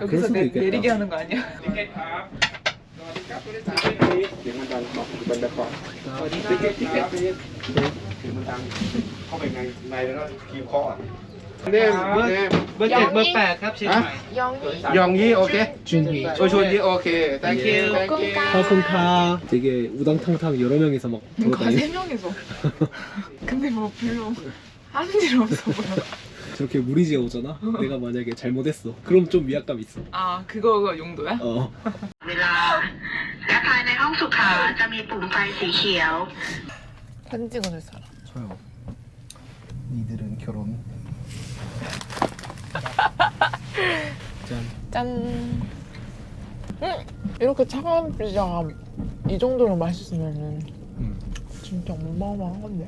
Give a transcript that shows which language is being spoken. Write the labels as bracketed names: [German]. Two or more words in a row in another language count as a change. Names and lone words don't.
[Korean] 여기서 수도 있겠다. 내리게 하는 거 아니야? [English] Name. [Thai] เบอร์ 7 เบอร์ 8 ครับเชียงใหม่ [English] Yongyi, okay. [Korean] 준비. [English] Chunyi, okay. Thank you. 카손카. [Korean] 되게 우당탕탕 여러 명이서 막 그러니까 돌아다니. 3명이서. 근데 뭐 별로 하는 일 없어 보여. 저렇게 무리지어 오잖아? 내가 만약에 잘못했어. 그럼 좀 위압감 있어. 아, 그거가 용도야? 어. [Thai] เวลาและภายในห้องสุขาจะมีปุ่มไฟสีเขียว [Korean] 사진 찍어줄 사람. 저요. 니들은 결혼. 짠. 짠. 이렇게 차가운 피자가 이 정도로 맛있으면은 진짜 어마어마한 건데.